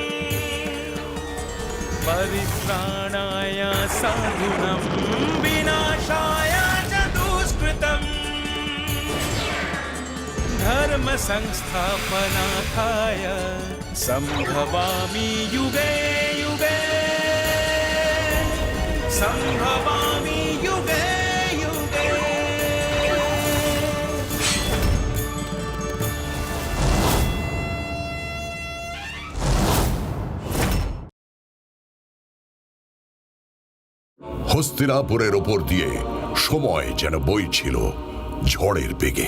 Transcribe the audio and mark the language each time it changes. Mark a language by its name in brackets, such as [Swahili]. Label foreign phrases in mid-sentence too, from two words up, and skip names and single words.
[Sanskrit] परित्राणाय साधूनां विनाशाय च दुष्कृतम् धर्म संस्थापनार्थाय संभवामि युगे युगे संभवामि युगे युगे। [Bangla] হস্তিনাপুরের ওপর দিয়ে সময় যেন বইছিল ঝড়ের বেগে।